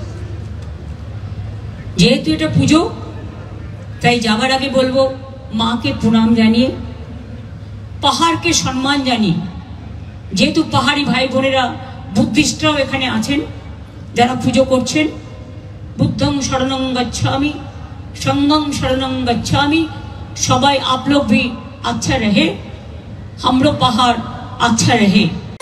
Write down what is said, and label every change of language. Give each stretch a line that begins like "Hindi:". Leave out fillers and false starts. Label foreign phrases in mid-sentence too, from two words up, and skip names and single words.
Bangla: যেহেতু এটা পুজো, তাই যাবার আগে বলবো মাকে প্রণাম জানিয়ে, পাহাড়কে সম্মান জানিয়ে, যেহেতু পাহাড়ি ভাই বোনেরা বুদ্ধিস্টরাও এখানে আছেন যারা পুজো করছেন,
Pali: बुद्धं शरणं गच्छामि, संघं शरणं गच्छामि,
Hindi: सबाई आप लोग भी अच्छा रहे, हम लोग पहाड़ अच्छा रहे।